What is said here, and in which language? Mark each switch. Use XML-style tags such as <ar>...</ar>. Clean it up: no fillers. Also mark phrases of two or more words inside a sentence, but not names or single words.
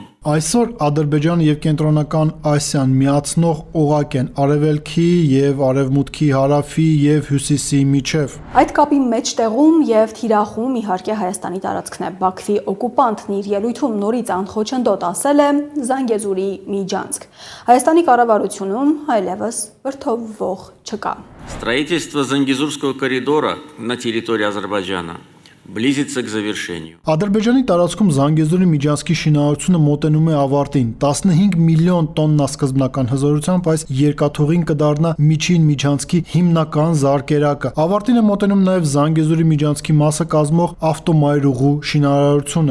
<hy>Այսօր Ադրբեջանը եւ Կենտրոնական Ասիան միացնող օղակ են արևելքի եւ արևմուտքի, հարավի եւ հյուսիսի միջև։ Այդ կապի մեջտեղում եւ թիրախում իհարկե Հայաստանի տարածքն է։ Բաքվի օկուպանտն իր ելույթում նորից անխոչնդոտ ասել է Զանգեզուրի միջանցք։ Հայաստանի կառավարությունում այլևս վրդովվող չկա։</hy> <ru>Строительство Зангезурского коридора на территории Азербайджана близится к завершению.</ru> <hy>Ադրբեջանի տարածքում Զանգեզուրի միջանցքի շինարարությունը մոտենում է ավարտին։ 15 միլիոն տոննա սկզբնական հզորությամբ այս երկաթուղին կդառնա միջին միջանցքի հիմնական զարկերակը։ Ավարտին է մոտենում նաև Զանգեզուրի միջանցքի մասը կազմող ավտոմայրուղու շինարարությունը։</hy>